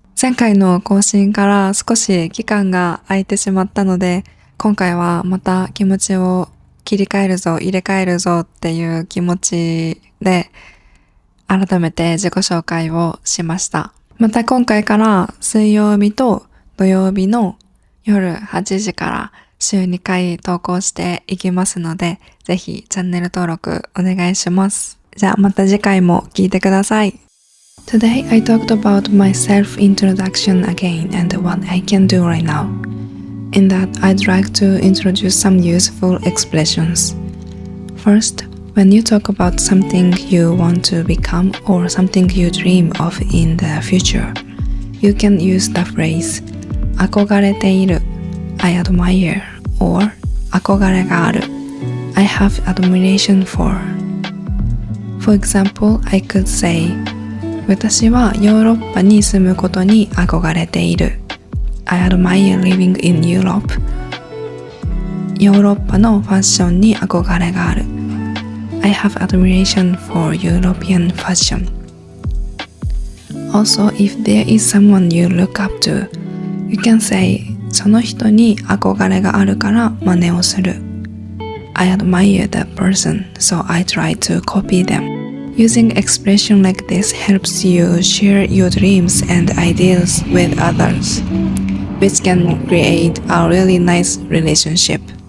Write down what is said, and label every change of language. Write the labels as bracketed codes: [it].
[ja] 前回の更新から少し期間が空いてしまったので、今回はまた気持ちを切り替えるぞ、入れ替えるぞっていう気持ちで改めて自己紹介をしました。また今回から水曜日と土曜日の夜8時から週2回投稿していきますので、ぜひチャンネル登録お願いします。じゃあまた次回も聞いてください。 [en] Today I talked about my self-introduction again and what I can do right now. In that I'd like to introduce some useful expressions. First, when you talk about something you want to become or something you dream of in the future, you can use the phrase [ja] 憧れている [en] I admire or [ja] 憧れがある [en] I have admiration for. For example, I could say [ja] 私はヨーロッパに住むことに憧れている [en] I admire living in Europe. [ja] ヨーロッパのファッションに憧れがある [en] I have admiration for European fashion. Also, if there is someone you look up to, you can say [ja] その人に憧れがあるから真似をする [en] I admire that person, so I try to copy them. Using expression like this helps you share your dreams and ideas with others, which can create a really nice relationship.